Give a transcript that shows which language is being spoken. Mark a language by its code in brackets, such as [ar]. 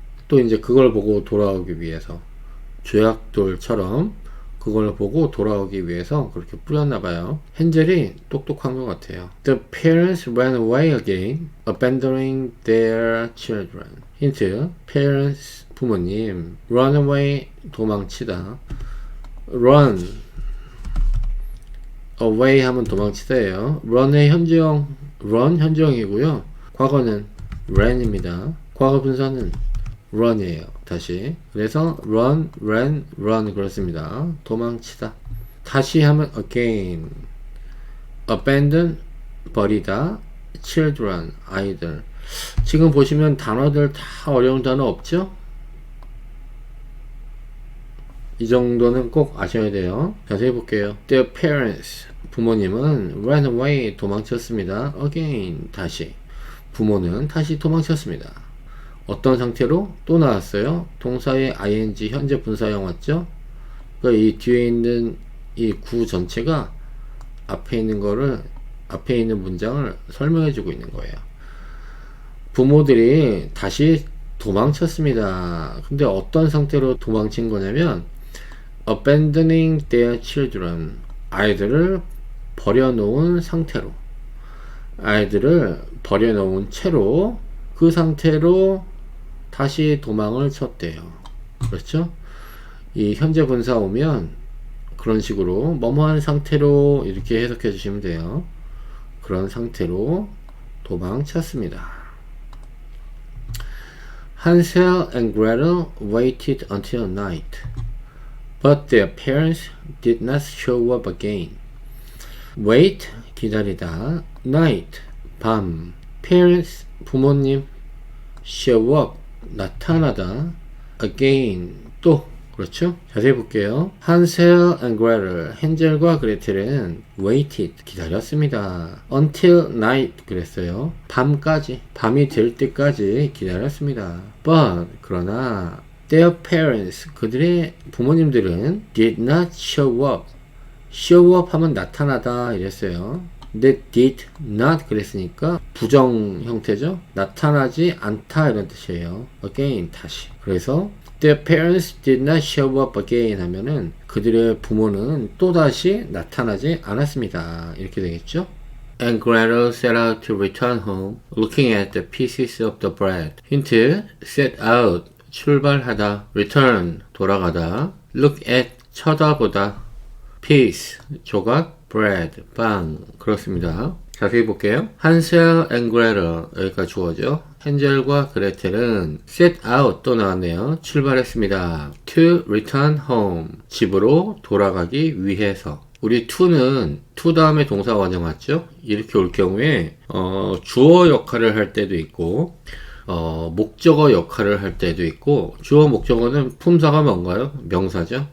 [ko] 또 이제 그걸 보고 돌아오기 위해서 조약돌처럼 그걸 보고 돌아오기 위해서 그렇게 뿌렸나봐요. 헨젤이 똑똑한 것 같아요. [en] The parents ran away again, abandoning their children. [ko] 힌트, parents 부모님, run away 도망치다, run away 하면 도망치다예요. run의 현재형, run 현재형이고요. 과거는 ran입니다. 과거 분사는 run이에요. 다시. 그래서 run, ran, run 그렇습니다. 도망치다. 다시 하면 again. abandon, 버리다. children, 아이들. 지금 보시면 단어들 다 어려운 단어 없죠? 이 정도는 꼭 아셔야 돼요. 자세히 볼게요. [en] Their parents, [ko] 부모님은 [en] ran away, [ko] 도망쳤습니다. again, 다시. 부모는 다시 도망쳤습니다. 어떤 상태로? 또 나왔어요. 동사의 ing, 현재 분사형 왔죠? 그러니까 이 뒤에 있는 이 구 전체가 앞에 있는 거를, 앞에 있는 문장을 설명해 주고 있는 거예요. 부모들이 다시 도망쳤습니다. 근데 어떤 상태로 도망친 거냐면 [en] abandoning their children, [ko] 아이들을 버려놓은 상태로, 아이들을 버려놓은 채로 그 상태로 다시 도망을 쳤대요. 그렇죠? 이 현재 분사 오면 그런 식으로 뭐뭐한 상태로 이렇게 해석해 주시면 돼요. 그런 상태로 도망쳤습니다. [en] Hansel and Gretel waited until night, but their parents did not show up again. [ko] Wait, 기다리다. Night, 밤. Parents, 부모님. Show up, 나타나다. Again, 또. 그렇죠? 자세히 볼게요. Hansel and Gretel, 헨젤과 그레텔은 waited, 기다렸습니다. [en] Until night, [ko] 그랬어요. 밤까지, 밤이 될 때까지 기다렸습니다. [en] But, [ko] 그러나 [en] their parents, [ko] 그들의 부모님들은 [en] did not show up. [ko] show up 하면 나타나다 이랬어요. 근데 did not 그랬으니까 부정 형태죠. 나타나지 않다 이런 뜻이에요. again, 다시. 그래서 [en] their parents did not show up again [ko] 하면은 그들의 부모는 또다시 나타나지 않았습니다. 이렇게 되겠죠. [en] And Gretel set out to return home, looking at the pieces of the bread. [ko] 힌트, set out, 출발하다, return, 돌아가다, look at, 쳐다보다, piece, 조각, bread, 빵. 그렇습니다. 자세히 볼게요. Hansel and Gretel, 여기가 주어죠. 헨젤과 그레텔은 set out, 또 나왔네요. 출발했습니다. To return home, 집으로 돌아가기 위해서. 우리 to는 to 다음에 동사 원형 왔죠? 이렇게 올 경우에 주어 역할을 할 때도 있고 목적어 역할을 할 때도 있고, 주어 목적어는 품사가 뭔가요? 명사죠.